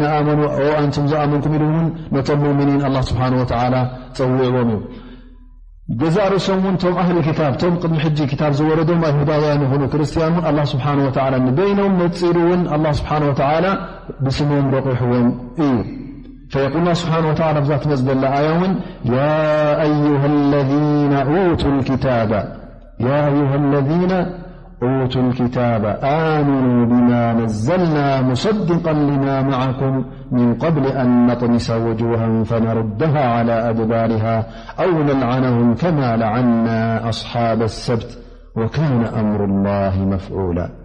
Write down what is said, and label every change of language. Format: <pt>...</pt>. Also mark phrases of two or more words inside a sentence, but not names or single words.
<ti>ኣመኑ ኦ ኣንቱም ዝኣመንኩም ኢሉ እውን ነቶም ሙእሚኒን</ti> <ar>الله سبحانه وتعالى</ar> <ti>ፀዊዕዎም እዩ ገዛ ርእሶም እውን ቶም</ti> <ar>أهل كتاب</ar> <ti>ቶም ቅድሚ ሕጂ ክታብ ዝወረዶም ኣይሁዳውያን ይኹኑ ክርስትያን እውን</ti> <ar>الله سبحانه وتعالى</ar> <ti>ንበይኖም መፂሉ እውን አላህ</ti> <ar>سبحانه وتعالى</ar> <ti>ብስሞም ረቂሕዎም እዩ</ti> <ar>فيقول الله سبحانه وتعالى بذات مزبل لآيون يا أيها الذين أوتوا الكتاب يا أيها الذين أوتوا الكتاب آمنوا بما نزلنا مصدقا لما معكم من قبل أن نطمس وجوها فنردها على أدبارها أو نلعنهم كما لعنا أصحاب السبت وكان أمر الله مفعولا</ar>